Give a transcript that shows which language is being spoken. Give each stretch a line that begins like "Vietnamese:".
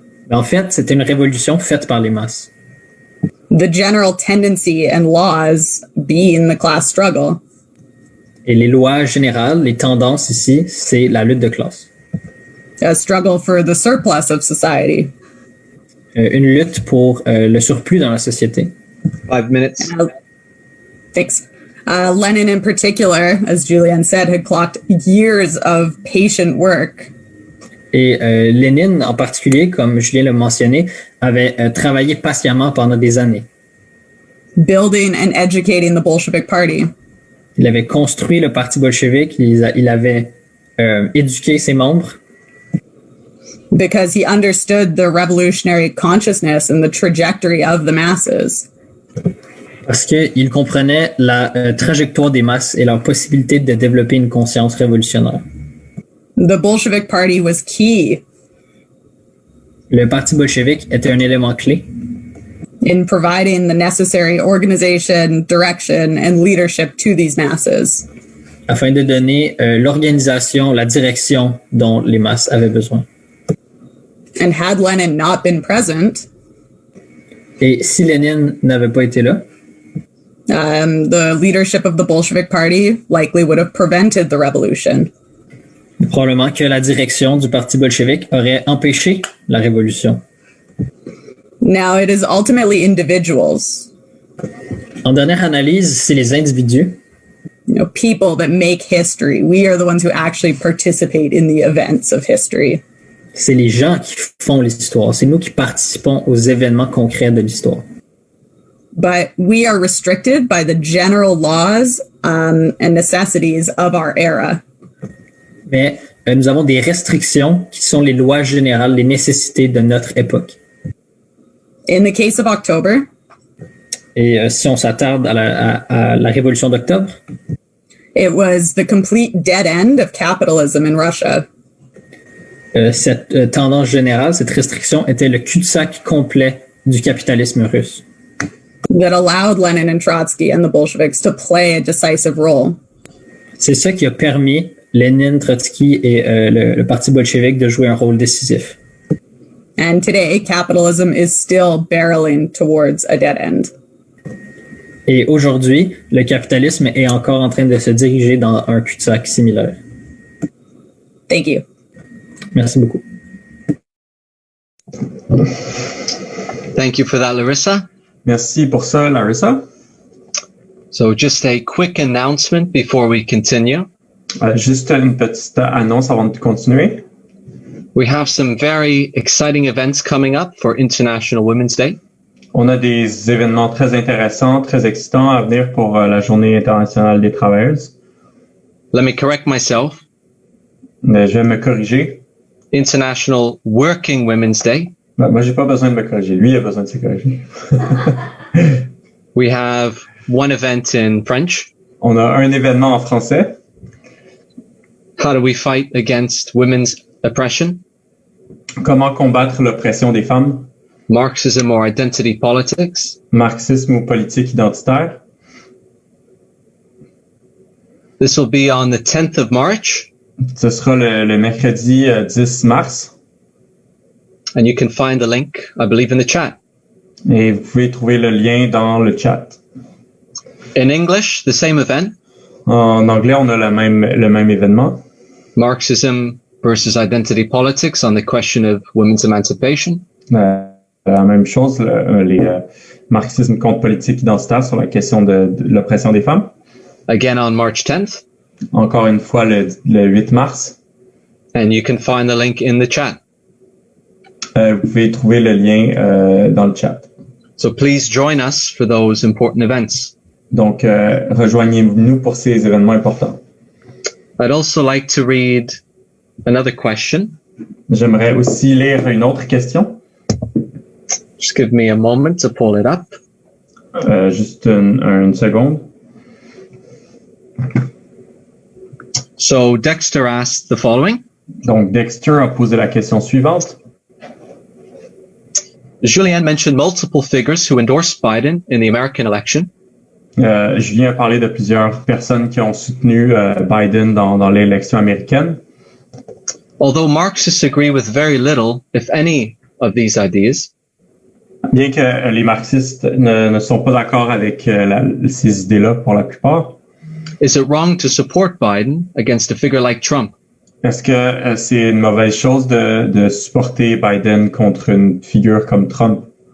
French: Mais en fait, c'était une révolution faite par les masses.
English: The general tendency and laws being the class struggle.
French: Et les lois générales, les tendances ici, c'est la lutte de classe.
English: A struggle for the surplus of society.
French: Une lutte pour le surplus dans la société.
English: 5 minutes. Thanks. Lenin in particular, as Julianne said, had clocked years of patient work.
French: Et Lénine, en particulier, comme Julien l'a mentionné, avait travaillé patiemment pendant des années.
English: Building and educating the Bolshevik Party.
French: Il avait construit le parti bolchevique, il avait éduqué ses membres.
English: Because he understood the revolutionary consciousness and the trajectory of the masses.
French: Parce qu'il comprenait la trajectoire des masses et leur possibilité de développer une conscience révolutionnaire.
English: The Bolshevik Party was key
French: Le Parti bolchevique était un élément clé
English: in providing the necessary organization, direction, and leadership to these masses.
French: afin de donner l'organisation, la direction dont les masses avaient besoin.
English: And had Lenin not been present,
French: Et si Lénine n'avait pas été là,
English: the leadership of the Bolshevik Party likely would have prevented the revolution.
French: probablement que la direction du Parti bolchevique aurait empêché la révolution.
English: Now, it is ultimately individuals,
French: En dernière analyse, c'est les individus,
English: people that make history. We are the ones who actually participate in the events of history.
French: c'est les gens qui font l'histoire, c'est nous qui participons aux événements concrets de l'histoire.
English: But we are restricted by the general laws and necessities of our era.
French: Mais nous avons des restrictions qui sont les lois générales, les nécessités de notre époque.
English: In the case of October,
French: Et si on s'attarde à la révolution d'octobre,
English: it was the complete dead end of capitalism in Russia.
French: cette tendance générale, cette restriction était le cul-de-sac complet du capitalisme russe.
English: That allowed Lenin and Trotsky and the Bolsheviks to play a decisive role.
French: C'est ça qui a permis Lénine, Trotsky et le Parti bolchevique de jouer un rôle décisif.
English: And today, capitalism is still barreling towards a dead end.
French: Et aujourd'hui, le capitalisme est encore en train de se diriger dans un cul-de-sac similaire.
English: Thank you.
French: Merci beaucoup.
English: Thank you for that, Larissa.
French: Merci pour ça, Larissa.
English: So just a quick announcement before we continue.
French: Juste une petite annonce avant de continuer.
English: We have some very exciting events coming up for International Women's Day.
French: On a des événements très intéressants, très excitants à venir pour la Journée internationale des travailleuses.
English: Let me correct myself.
French: Mais je vais me corriger.
English: International Working Women's Day.
French: Moi, j'ai pas besoin de me corriger. Lui, il a besoin de se corriger.
English: We have one event in French.
French: On a un événement en français.
English: How do we fight against women's oppression?
French: Comment combattre l'oppression des femmes?
English: Marxism or identity politics?
French: Marxisme ou politique identitaire?
English: This will be on the 10th of March.
French: Ce sera le mercredi 10 mars.
English: And you can find the link, I believe, in the chat.
French: Et vous pouvez trouver le lien dans le chat.
English: In English, the same event.
French: En anglais, on a le même événement.
English: Marxism versus identity politics on the question of women's emancipation.
French: La même chose, les marxisme contre politique identitaire sur la question de l'oppression des femmes.
English: Again on March 10th.
French: Encore une fois, le 8 mars.
English: And you can find the link in the chat.
French: Vous pouvez trouver le lien dans le chat.
English: So please join us for those important events.
French: Donc, rejoignez-nous pour ces événements importants.
English: I'd also like to read another question.
French: J'aimerais aussi lire une autre question.
English: Just give me a moment to pull it up.
French: Juste une seconde.
English: So Dexter asked the following.
French: Donc, Dexter a posé la question suivante.
English: Julien mentioned multiple figures who endorsed Biden in the American election.
French: Julien a parlé de plusieurs personnes qui ont soutenu Biden dans l'élection américaine.
English: Although Marxists agree with very little, if any, of these ideas,
French: bien que les marxistes ne sont pas d'accord avec ces idées-là pour la plupart,
English: is it wrong to support Biden against a figure like Trump?
French: Est-ce que c'est une mauvaise chose de supporter Biden contre une figure comme Trump?